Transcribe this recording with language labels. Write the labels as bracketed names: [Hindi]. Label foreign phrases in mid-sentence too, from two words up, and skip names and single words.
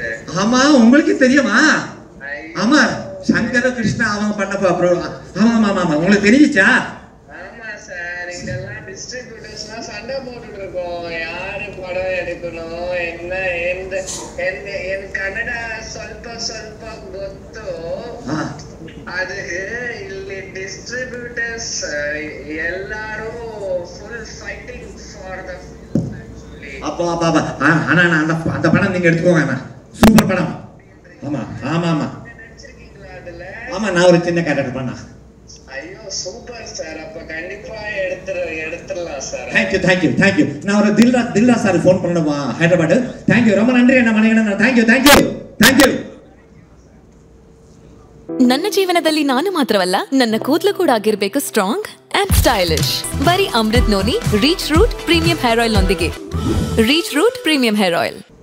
[Tamil] ஆமா, உங்களுக்கு தெரியுமா? ஆமா, சங்கர் கிருஷ்ணா அவங்க பண்ண. ஆமா ஆமா, உங்களுக்கு தெரியுச்சா? ஆமா சார், இதெல்லாம் டிஸ்ட்ரிபியூட்டர்ஸ்லாம் சண்டை போட்டுட்டு இருக்கோம். யாரு படம் எடுக்கணும், என்ன என் கன்னಡ [Kannada] ಸ್ವಲ್ಪ ಗೊತ್ತು. ಅದಕ್ಕೆ ಇಲ್ಲಿ ಡಿಸ್ಟ್ರಿಬ್ಯೂಟರ್ಸ್ ಎಲ್ಲರೂ [English] full fighting for the film actually. [Tamil] அப்பா அண்ணா அந்த படம் நீங்க எடுத்துக்கோங்க அண்ணா, சூப்பர் படம். ஆமா ஆமா ஆமா நினைச்சிருக்கீங்களா அதுல? ஆமா, நான் ஒரு சின்ன கேரக்டர் பண்ணா. ஐயோ சூப்பர் சார், அப்ப கண்டிப்பா எடுத்துடலாம் சார். தேங்க்யூ. நான் ஒரு தில்ரா சார் ஃபோன் பண்ணணுமா ஹைதராபாத். தேங்க்யூ, ரொம்ப நன்றி அண்ணா மணிகண்டன். தேங்க்யூ. [Kannada] ನನ್ನ ಜೀವನದಲ್ಲಿ ನಾನು ಮಾತ್ರವಲ್ಲ, ನನ್ನ ಕೂದಲು ಕೂಡ ಆಗಿರ್ಬೇಕು [English] strong and stylish. [Kannada] ಬರೀ ಅಮೃತ್ ನೋನಿ ರೀಚ್ ರೂಟ್ ಪ್ರೀಮಿಯಂ ಹೇರ್ ಆಯಿಲ್ ನೊಂದಿಗೆ. ರೀಚ್ ರೂಟ್ ಪ್ರೀಮಿಯಂ ಹೇರ್ ಆಯಿಲ್.